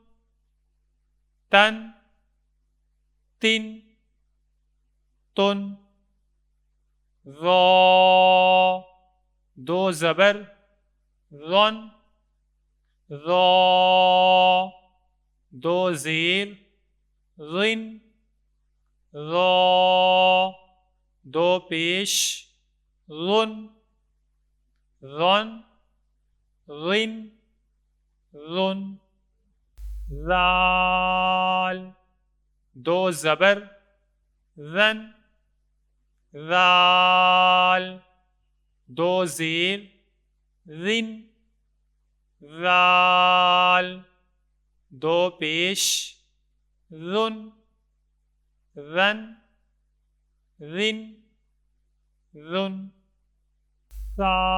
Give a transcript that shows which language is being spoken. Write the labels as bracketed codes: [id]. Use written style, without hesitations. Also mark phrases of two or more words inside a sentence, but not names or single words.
[ur] تن تن تن را دو زبر رن را دو زیر رن را دو پیش رن رن رن رن رال دو زبر رن رال دو زیر رن رال دو پیش رن رن رن رن سا